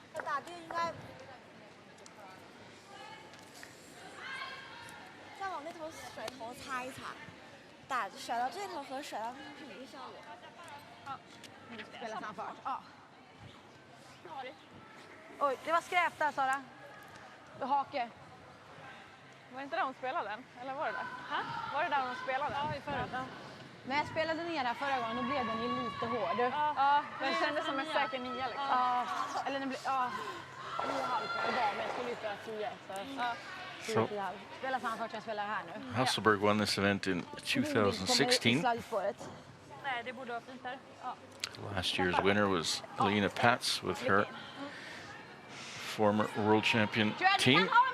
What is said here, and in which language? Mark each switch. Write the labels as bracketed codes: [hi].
[zh] 我打定应该再往那头甩头擦一擦，甩到这头和甩到那头是一个效果。 [sv] Ja. Nu spelar framför. Ja. Oj, det var skräp där, Sara. Hake. Var det inte där hon spelade den? Eller var det där? Var det där hon spelade? Ja, i förut. Ja. När jag spelade ner här förra gången, då blev den ju lite hård. Ja, den kändes som en säker 9 liksom. Ja, eller den blev... Ja, 9,5 idag, men jag skulle ut göra 10. Så 10,5. Spela framför, jag spelar här nu. [en] Hasselborg won this event in 2016. [sv] Nej, det borde vara fint här. Ja. [en] Last year's winner was Lena Pats with her former world champion team.